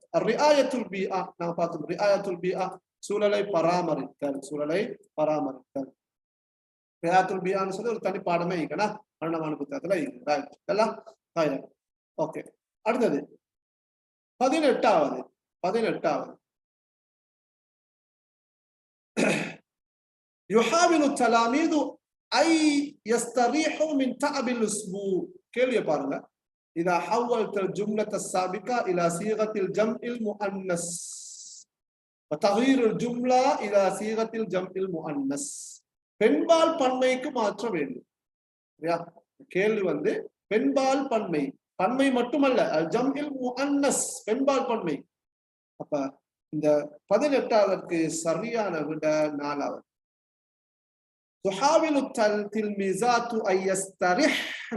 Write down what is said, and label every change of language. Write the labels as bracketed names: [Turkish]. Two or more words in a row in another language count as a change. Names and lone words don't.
[Arabic] رعاية البيئة [Tamil] நான் பார்த்தோம். [Arabic] رعاية البيئة [Tamil] சூழலை பராமரித்தல், சூழலை பராமரித்தல். [Arabic] رعاية البيئة [Tamil] சொல்லி ஒரு தனி பாடமே இருக்கனா அண்ணமான புத்தகத்துல இருக்கு. ஓகே, அடுத்தது 18வது. [Arabic] يحاول التلاميذ أن يستريحوا من تعب الأسبوع. [Tamil] கேள்வியை பாருங்க. [Arabic] إذا حولت الجملة السابقة إلى صيغة الجمع المؤنث وتغيير الجملة إلى صيغة الجمع المؤنث. [Tamil] பெண்பால் பன்மைக்கு மாற்ற வேண்டும். கேள்வி வந்து பெண்பால் பன்மை மட்டுமல்ல, [Arabic] جمع المؤنث [Tamil] பெண்பால் பன்மை. அப்ப இந்த 18வதற்கு சரியான விட 4வது. [Arabic] تحاول التلميذات أن يسترحن.